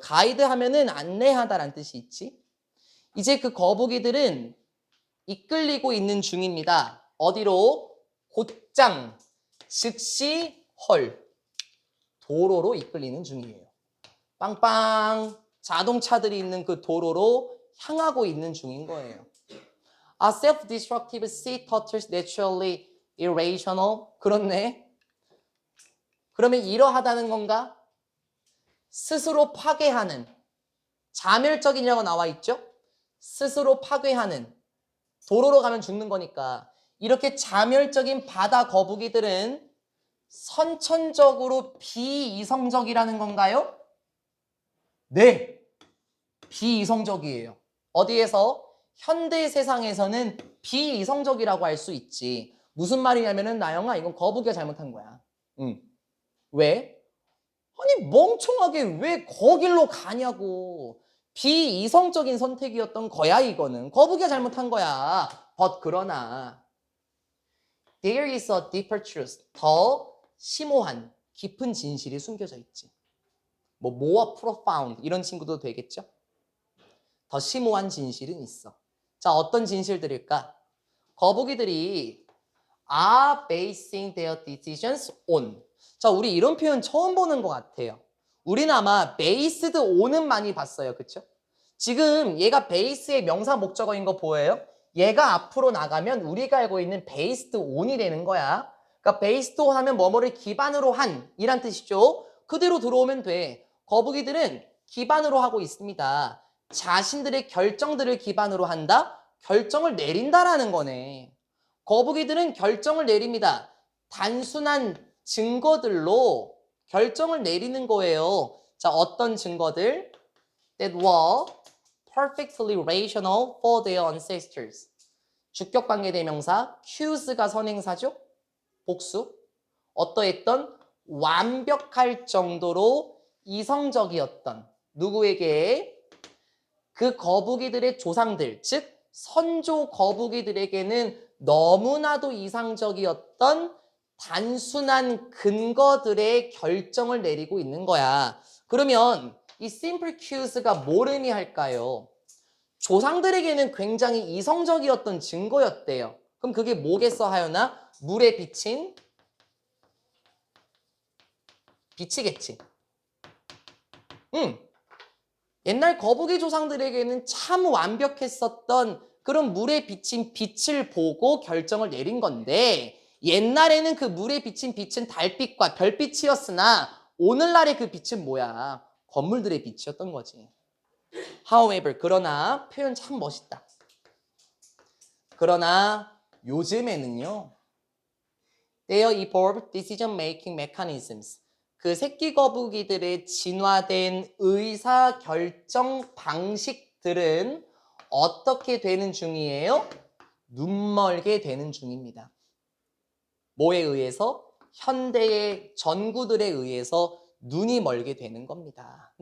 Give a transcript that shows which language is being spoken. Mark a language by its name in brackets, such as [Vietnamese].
[Korean] 가이드 하면은 안내하다라는 뜻이 있지. 이제 그 거북이들은 이끌리고 있는 중입니다. 어디로? 곧장, 즉시, 헐. 도로로 이끌리는 중이에요. 빵빵 자동차들이 있는 그 도로로 향하고 있는 중인 거예요. [English] Are self-destructive sea turtles naturally irrational? [Korean] 그렇네. 그러면 이러하다는 건가? 스스로 파괴하는, 자멸적이냐고 나와 있죠? 스스로 파괴하는, 도로로 가면 죽는 거니까 이렇게 자멸적인 바다 거북이들은 선천적으로 비이성적이라는 건가요? 네, 비이성적이에요. 어디에서? 현대 세상에서는 비이성적이라고 할 수 있지. 무슨 말이냐면은 나영아 이건 거북이가 잘못한 거야. 응. 왜? 아니 멍청하게 왜 거길로 가냐고. 비이성적인 선택이었던 거야 이거는. 거북이가 잘못한 거야. [English] But [Korean] 그러나 [English] there is a deeper truth. [Korean] 더 심오한 깊은 진실이 숨겨져 있지. 뭐 [English] more profound [Korean] 이런 친구도 되겠죠? 더 심오한 진실은 있어. 자, 어떤 진실들일까? 거북이들이 [English] are basing their decisions on. [Korean] 자, 우리 이런 표현 처음 보는 것 같아요. 우리는 아마 based on은 많이 봤어요. 그쵸? 지금 얘가 base의 명사 목적어인 거 보여요? 얘가 앞으로 나가면 우리가 알고 있는 based on이 되는 거야. 그러니까 based on 하면 뭐뭐를 기반으로 한 이란 뜻이죠. 그대로 들어오면 돼. 거북이들은 기반으로 하고 있습니다. 자신들의 결정들을 기반으로 한다? 결정을 내린다라는 거네. 거북이들은 결정을 내립니다. 단순한 증거들로 결정을 내리는 거예요. 자, 어떤 증거들? [English] That were perfectly rational for their ancestors. [Korean] 주격관계 대명사, cues가 선행사죠? 복수. 어떠했던? 완벽할 정도로 이성적이었던 누구에게? 그 거북이들의 조상들, 즉 선조 거북이들에게는 너무나도 이상적이었던 단순한 근거들의 결정을 내리고 있는 거야. 그러면 이 simple cues가 뭘 의미할까요? 조상들에게는 굉장히 이성적이었던 증거였대요. 그럼 그게 뭐겠어 하여나? 물에 비친 빛이겠지. 옛날 거북이 조상들에게는 참 완벽했었던 그런 물에 비친 빛을 보고 결정을 내린 건데 옛날에는 그 물에 비친 빛은 달빛과 별빛이었으나 오늘날의 그 빛은 뭐야? 건물들의 빛이었던 거지. [English] However, [Korean] 그러나 표현 참 멋있다. 그러나 요즘에는요. [English] Their evolved decision-making mechanisms. [Korean] 그 새끼 거북이들의 진화된 의사 결정 방식들은 어떻게 되는 중이에요? 눈멀게 되는 중입니다. 뭐에 의해서? 현대의 전구들에 의해서 눈이 멀게 되는 겁니다.